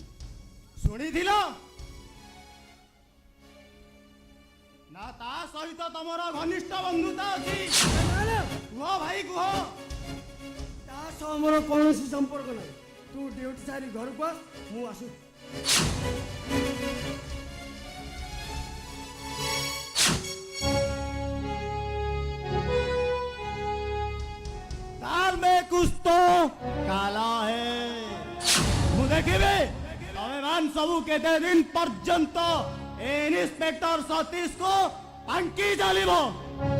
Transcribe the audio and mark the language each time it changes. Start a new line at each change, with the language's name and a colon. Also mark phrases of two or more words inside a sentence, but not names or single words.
Odia: ଶୁଣିଥିଲ ନା ତା ସହିତ ତମର ଘନିଷ୍ଠ ବନ୍ଧୁତା ଅଛି ନା, ନା, କୁହ ଭାଇ କୁହ ତା ସହ ମୋର କୌଣସି ସମ୍ପର୍କ ନାହିଁ ତୁ ଡ୍ୟୁଟି ସାରି ଘରକୁ ଆ ମୁଁ ଆସୁଛି
Hindi: दाल में कुछ तो काला है
Odia: ମୁଁ ଦେଖିବି ତମେ ମାନ ସବୁ କେତେ ଦିନ ପର୍ଯ୍ୟନ୍ତ ଏ ଇନ୍ସପେକ୍ଟର ସତୀଶକୁ ପାଙ୍କି ଚାଲିବ